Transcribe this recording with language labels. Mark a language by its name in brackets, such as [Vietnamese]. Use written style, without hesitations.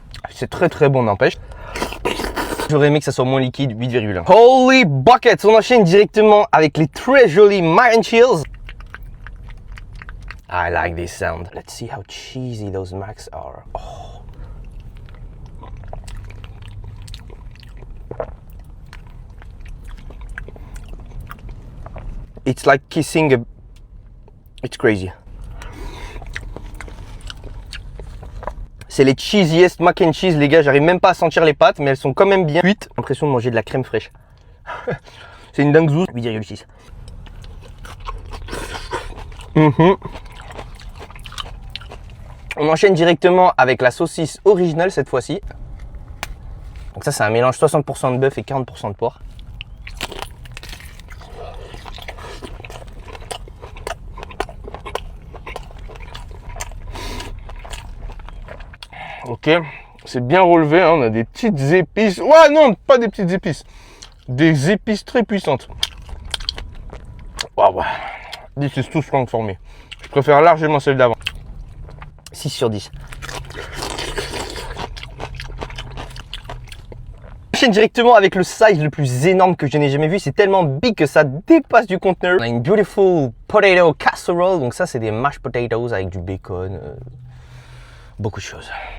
[French] C'est très très bon, n'empêche. J'aurais aimé que ça soit moins liquide, 8,1. [English] Holy buckets! [French] On enchaîne directement avec les très jolis mac and cheese. [English] I like this sound. Let's see how cheesy those macs are. Oh. It's like kissing a... It's crazy. [French] C'est les [English] cheesiest mac and cheese, [French] les gars. J'arrive même pas à sentir les pâtes, mais elles sont quand même bien cuites. J'ai l'impression de manger de la crème fraîche. C'est une dingue zouze. 8,6. On enchaîne directement avec la saucisse originale cette fois-ci. Donc ça, c'est un mélange 60% de bœuf et 40% de porc. Ok, c'est bien relevé, hein. On a des petites épices. Ouais, non, pas des petites épices. Des épices très puissantes. [English] Waouh, this is too strong for me. [French] Je préfère largement celle d'avant. 6 sur 10. J'enchaîne directement avec le size le plus énorme que je n'ai jamais vu. C'est tellement [English] big [French] que ça dépasse du conteneur. On a une [English] beautiful potato casserole. [French] Donc ça, c'est des mashed potatoes avec du bacon. Beaucoup de choses.